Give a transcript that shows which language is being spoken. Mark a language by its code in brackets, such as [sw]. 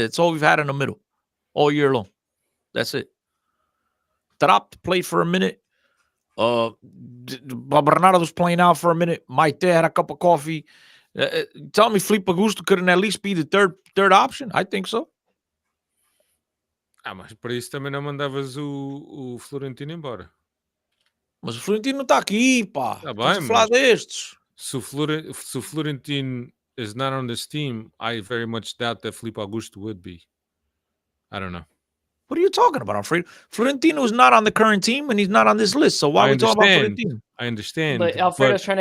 [en] That's all we've had in the middle all year long. That's it. Tarap played for a minute. Bernardo was playing out for a minute. Maite had a cup of coffee. Tell me Felipe Augusto couldn't at least be the third option? I think so. [pt] Ah, mas para isso também não mandavas o Florentino embora. Mas o Florentino não tá aqui, pá. Tá Estamos a falar destes. Se o [en] Florentino is not on this team, I very much doubt that Felipe Augusto would be. I don't know. What are you talking about, Alfredo? Florentino is not on the current team, and he's not on this list. So why are we talking about Florentino? I understand. But Alfredo's trying to